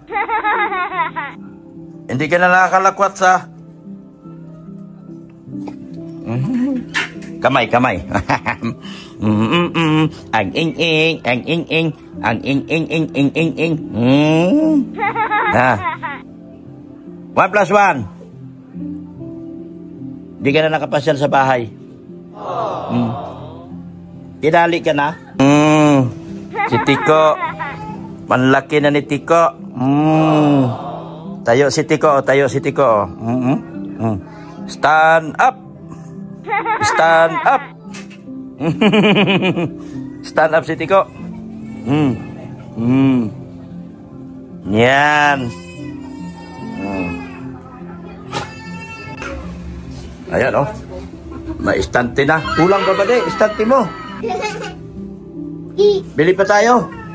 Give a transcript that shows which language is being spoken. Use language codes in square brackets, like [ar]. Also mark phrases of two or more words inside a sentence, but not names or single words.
[tl] Hindi ka na nakakalakwat sa... Kamay, kamay. Ang ing-ing, ang ing-ing, ang ing-ing-ing-ing-ing-ing. Ha? 1 + 1. Hindi ka na nakapasyal sa bahay. Tinali ka na? Si Tiko. Manlaki na ni Tiko. Tayo si Tiko, tayo si Tiko. [en] Stand up. Stand up. Stand up [tl] si Tiko. Yan. Ayan, oh. May istante na. Kulang pa ba, de? Istante mo. Bili pa tayo.